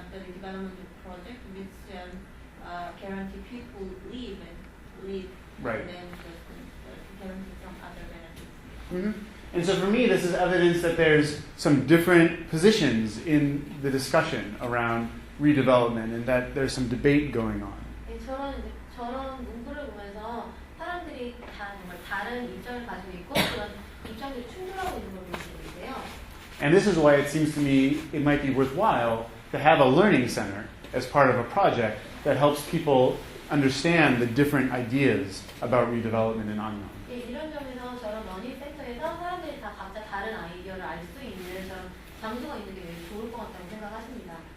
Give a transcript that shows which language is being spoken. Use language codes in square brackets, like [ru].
[en] development project which guarantee people live Right. and then guarantee some other benefits. Mm-hmm. And so for me, this is evidence that there's some different positions in the discussion around redevelopment and that there's some debate going on. [ko] 저런 문구를 보면서 사람들이 다 정말 다른 입장을 가지고 있고 그런 입장들이 충돌하고 있는 걸 볼 수 있는데요. [en] And this is why it seems to me it might be worthwhile to have a learning center as part of a project that helps people understand the different ideas about redevelopment in Annyeong. [ko] 예, 이런 점에서 저런 러닝 센터에서 사람들이 다 각자 다른 아이디어를 알 수 있는 저런 장소가 있는 게 매우 좋을 것 같다고 생각하십니다.